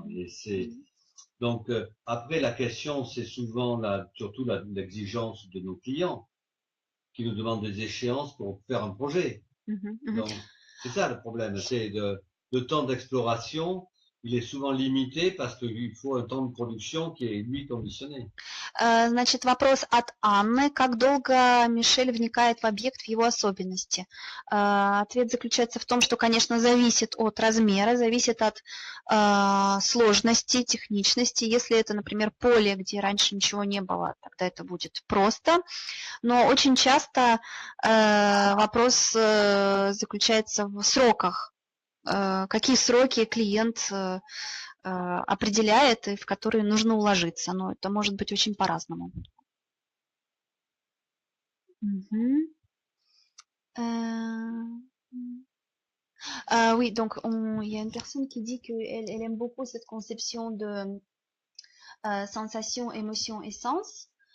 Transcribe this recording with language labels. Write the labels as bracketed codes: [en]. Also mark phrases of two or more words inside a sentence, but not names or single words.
[fr] Et c'est donc après la question, c'est souvent surtout l'exigence de nos clients qui nous demandent des échéances pour faire un projet. Donc c'est ça le problème, c'est le temps d'exploration. Il est souvent limité parce qu'il faut un temps de production qui est, lui, conditionné. [ru] Значит, вопрос от Анны. Как долго Мишель вникает в объект, в его особенности? Ответ заключается в том, что, конечно, зависит от размера, зависит от сложности, техничности. Если это, например, поле, где раньше ничего не было, тогда это будет просто. Но очень часто вопрос заключается в сроках. Какие сроки клиент определяет и в которые нужно уложиться. Но это может быть очень по-разному. [fr] Oui, donc il y a une personne qui dit qu'elle aime beaucoup cette conception de sensation, émotion et sens.